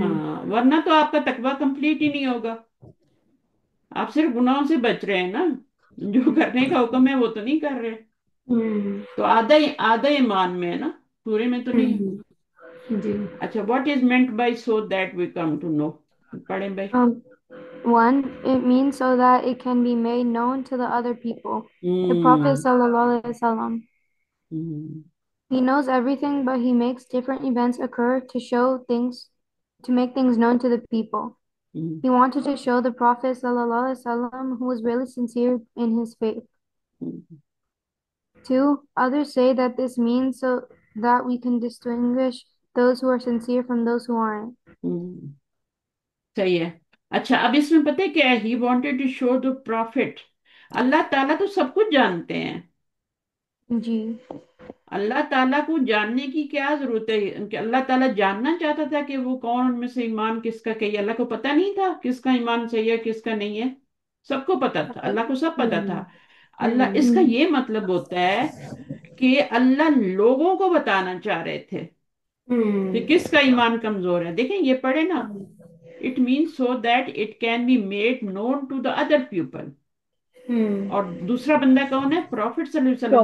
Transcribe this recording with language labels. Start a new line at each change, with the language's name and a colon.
Urdu: ہاں، ورنہ تو آپ کا تقوی کمپلیٹ ہی نہیں ہوگا۔ آپ صرف گناہوں سے بچ رہے ہیں نا، جو کرنے کا حکم ہے وہ تو نہیں کر رہے۔ ہوں تو آدھا ایمان میں ہے نا، پورے میں تو نہیں۔ ہوں جی
English: اچھا، what is meant by so that we come to know?
Urdu: پڑھیں بھائی۔
English: One, it means so that it can be made known to the other people. The Prophet hmm sallallahu alaihi wasallam, hmm he knows everything, but he makes different events occur to show things, to make things known to the people. Hmm He wanted to show the Prophet sallallahu alaihi wasallam who was really sincere in his faith. Hmm Two, others say that this means so that we can distinguish those who are sincere from those who aren't.
Urdu: ہوں، صحیح ہے۔ اچھا، اب اس میں پتہ ہے کیا ہے؟
English: he wanted to show the Prophet,
Urdu: اللہ تعالیٰ تو سب کچھ جانتے ہیں۔ جی اللہ تعالیٰ کو جاننے کی کیا ضرورت ہے؟ کہ اللہ تعالیٰ جاننا چاہتا تھا کہ وہ کون ان میں سے ایمان کس کا کہی، اللہ کو پتہ نہیں تھا کس کا ایمان صحیح ہے کس کا نہیں ہے؟ سب کو پتا تھا، اللہ کو سب پتا تھا۔ اللہ، اس کا یہ مطلب ہوتا ہے کہ اللہ لوگوں کو بتانا چاہ رہے تھے کہ کس کا ایمان کمزور ہے۔ دیکھیں یہ پڑھے نا،
English: It means so that it can be made known to the other people.
Urdu: اور دوسرا بندہ کون ہے؟ پروفٹ صلی اللہ علیہ وسلم کو